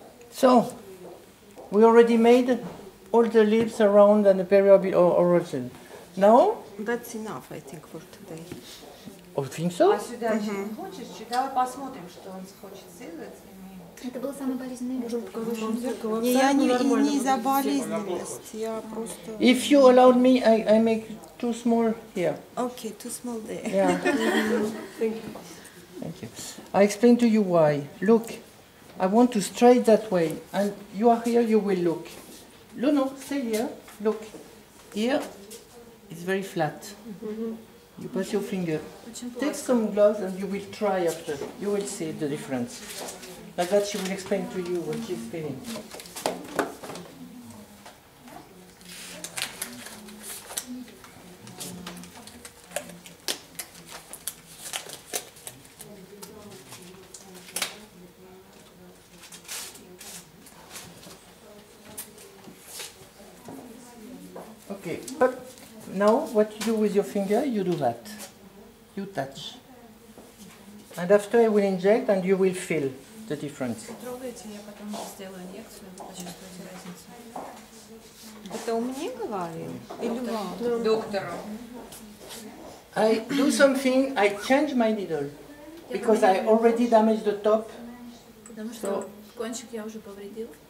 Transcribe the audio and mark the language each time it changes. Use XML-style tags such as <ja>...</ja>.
<en>So, we already made all the leaves around and the period origin. Now, That's enough, I think, for today. I think so.</en> <ru>А сюда еще не хочешь? Давай посмотрим, что он хочет сделать. Это было самое болезненное место. Не, я не из-за болезненности, я просто...</ru> <en>If you allowed me, I make too small here. Okay, too small there. Yeah. Thank you. I explain to you why. Look, I want to straight that way, and you are here, you will look. No, stay here. Look. Here, it's very flat. You pass your finger. Take some gloves and you will try after. You will see the difference. Like that she will explain to you what she's feeling. Okay, but now what you do with your finger, you do that. You touch. And after I will inject and you will feel the difference.</en> <ru>Трогайте, я потом сделаю инъекцию, почувствуете разницу. Это он мне говорил? Или вам? Доктору.</ru> <en>I do something, I change my needle. Because I already damaged the top,</en> <ru>Потому что кончик я уже повредил,</ru>